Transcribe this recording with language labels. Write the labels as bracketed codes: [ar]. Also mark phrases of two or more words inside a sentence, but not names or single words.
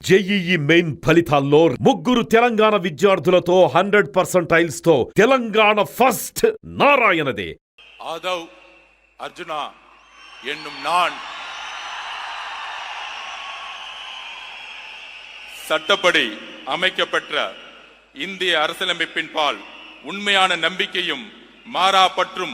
[te] జేఈఈ మెయిన్ ఫలితాల్లో ముగ్గురు తెలంగాణ విద్యార్థులతో 100% తో తెలంగాణ ఫస్ట్ నారాయణదే. [ta] ஆதவ் அர்ஜுனா என்னும் நான் சட்டப்படி அமைக்கப்பெற்ற இந்திய அரசியலமைப்பின் பால் உண்மையான நம்பிக்கையும் மாறா பற்றும்